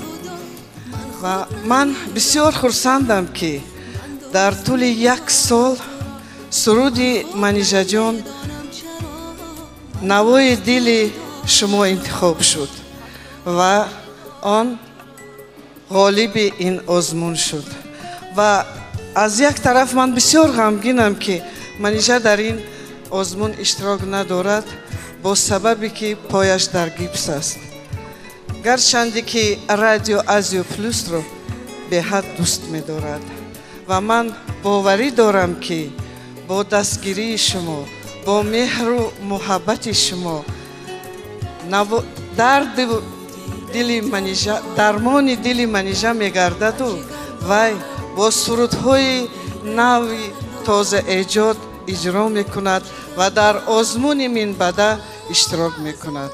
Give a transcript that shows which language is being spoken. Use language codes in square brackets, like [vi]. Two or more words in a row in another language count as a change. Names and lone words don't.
[tg] Ва ман бисёр хурсандам ки дар тӯли як сол суруди Манижаҷон навои дили шумо интихоб шуд ва он ғолиби ин озмун шуд. Ва аз як тараф ман бисёр ғамгинам ки Манижа дар ин озмун иштирок надорад бо сабабе ки пояш дар гипс аст. гарчанде ки радио Азио Плюсро беҳад дӯст медорад ва ман боварӣ дорам ки бо дастгирии шумо бо меҳру муҳаббати шумо дармони дили манижа мегардаду вай бо сурудҳои нави тоза эҷод иҷро мекунад ва дар озмуни минбада иштирок мекунад.